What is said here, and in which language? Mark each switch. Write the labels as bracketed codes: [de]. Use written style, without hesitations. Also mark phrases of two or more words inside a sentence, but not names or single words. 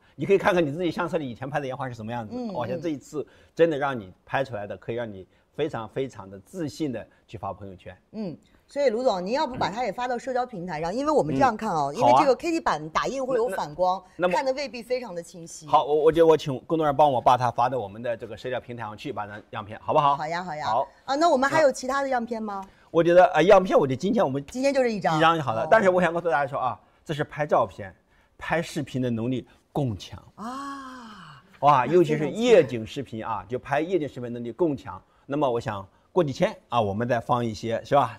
[zh] 你可以看看你自己相册裡以前拍的煙花是什麼樣子，我想這一次真的讓你拍出來的，可以讓你非常非常的自信的去發朋友圈。所以盧總，您要不把它也发到社交平台上？因为我們這樣看因為這個 KT 版打印會有反光，看得未必非常的清晰。好，我覺得我請工作人員幫我把它發到我們的這個社交平台上去，把那樣片，好不好？好呀。好啊，那我們還有其他的樣片嗎？我覺得樣片，我覺得今天就是一張就好了。但是我想告訴大家說啊，這是拍照片、拍視頻的能力更強啊！哇，尤其是夜景視頻啊，就拍夜景視頻能力更強。那麼我想過幾天啊，我們再放一些，是吧？